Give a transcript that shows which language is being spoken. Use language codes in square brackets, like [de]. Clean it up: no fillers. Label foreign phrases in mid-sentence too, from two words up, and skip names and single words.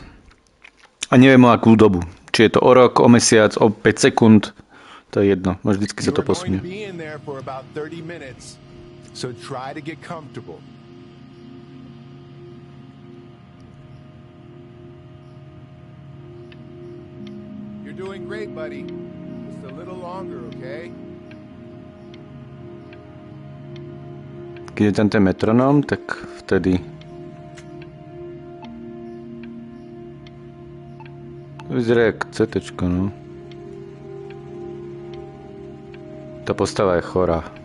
[sk] A neviem o akú dobu. Či je to o rok, o mesiac, o 5 sekúnd. To je jedno. Vždycky sa to posunie. [en] So try to get comfortable. You're doing great, buddy. Just a little longer, okay? [sk] Keď je tam ten metronóm, tak vtedy vyzerá jak CTčko, no. Tá postava je chorá.